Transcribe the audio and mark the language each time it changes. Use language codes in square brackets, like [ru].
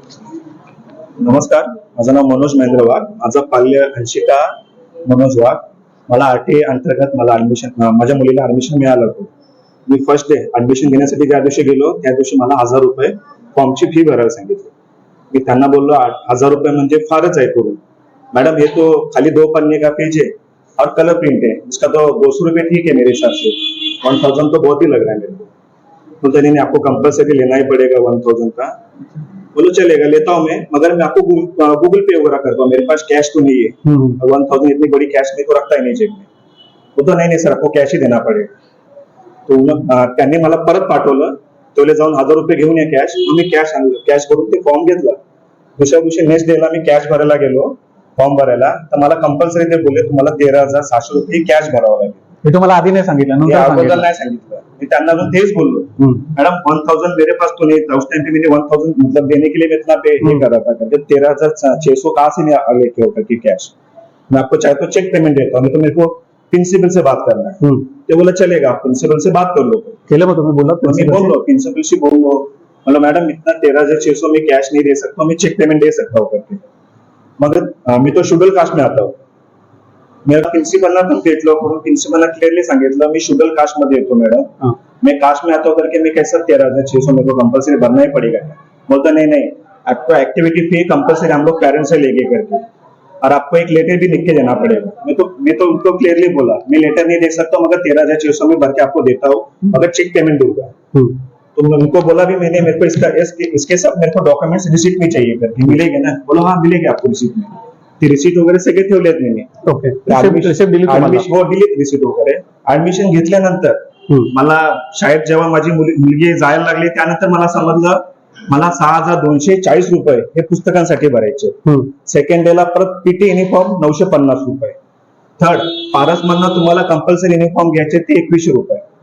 [mr] नमस्कार, माझं नाव मनोज महेंद्र वाघ. माझं पाल्य अंशिका मनोज वाघ. मला RTA अंतर्गत मला माझ्या मुलीला ऍडमिशन मिळालं होतं. मी फर्स्ट डे ऍडमिशन घेण्यासाठी ज्या दिवशी गेलो त्या दिवशी मला 1000 रुपये फॉर्मची फी भरायला सांगितली. मी त्यांना बोललो 1000 रुपये म्हणजे फारच आहे करून. [hi] मैडम ये तो खाली 2 पन्ने का पेज है और कलर प्रिंट है, इसका तो 200 रुपये ठीक है मेरे हिसाब से, 1000 तो बहुत ही लग रहा है मेरे को. तो नहीं आपको कंपल्सरी लेना ही पड़ेगा 1000 का. बोलो चलेगा, लेता हूँ मैं, मगर मैं आपको गूगल पे वगैरह करता हूँ, मेरे पास कैश तो नहीं है. 1000 इतनी बड़ी कैश में तो रखता ही नहीं जेब में. वो तो नहीं सर, आपको कैश ही देना पड़ेगा. [mr] तो त्यांनी मला परत पाठवलं. तेवढे जाऊन 1000 रुपये घेऊन या कॅश. मी कॅश आणलं, कॅश भरून ते फॉर्म घेतला. दुसऱ्या दिवशी नेक्स्ट डेला मी कॅश भरायला गेलो फॉर्म भरायला, तर मला कंपल्सरी ते बोलले तुम्हाला 13,700 रुपये कॅश भरावं लागेल. हे तुम्हाला आधी नाही सांगितलं? अगोदर नाही सांगितलं. मैं त्यांना अजून तेच बोललो, [hi] मैडम 1000 मेरे पास तो नहीं था उस टाइम पे. मैंने 1000 मतलब देने के लिए मैं इतना पे नहीं कर रहा था, करके 13,600 कहाँ से मैं लेके होता कि कैश. मैं आपको चाहे तो चेक पेमेंट देता हूँ, तो मेरे को प्रिंसिपल से बात करना है. ते बोला चलेगा, आप प्रिंसिपल से बात कर लो. [mr] केलं मग तुम्ही? बोला [hi] मैं बोल लो प्रिंसिपल से बोल लो, मतलब मैडम इतना 13,600 में कैश नहीं दे सकता, मैं चेक पेमेंट दे सकता हूँ करके. मगर मैं तो शेड्यूल कास्ट में आता हूँ. मेरा [mr] प्रिंसिपलला पण भेटलो, म्हणून प्रिंसिपलला क्लियरली सांगितलं मी शेड्यूल कास्ट मध्ये येतो मैडम, [hi] मैं कास्ट में आता हूँ करके मैं कैसा 13,600 मेरे को कंपल्सरी भरना ही पड़ेगा. बोलता नहीं आपको एक्टिविटी फी कंपल्सरी हम लोग पेरेंट्स से लेके करके, और आपको एक लेटर भी लिख के देना पड़ेगा. मैं तो उनको क्लियरली बोला मैं लेटर नहीं दे सकता, मगर 13,600 में भर के आपको देता हूँ, मगर चेक पेमेंट दूंगा. तो उनको बोला भी मैंने, मेरे को इसके सब मेरे को डॉक्यूमेंट्स रिसीट में चाहिए करके. मिलेगा ना? बोलो हाँ मिलेगा आपको रिसीट में. [mr] ती रिसीट वगैरे सगळे ठेवलेत मी. ओके, हो दिलीत रिसीट वगैरे. ऍडमिशन घेतल्यानंतर मला शाळेत जेव्हा माझी मुलगी जायला लागली त्यानंतर मला समजलं मला 6,240 रुपये हे पुस्तकांसाठी भरायचे. सेकंड डेला परत पीटी युनिफॉर्म 950 रुपये. थर्ड पारस मधनं तुम्हाला कंपल्सरी युनिफॉर्म घ्यायचे ते 2100 रुपये.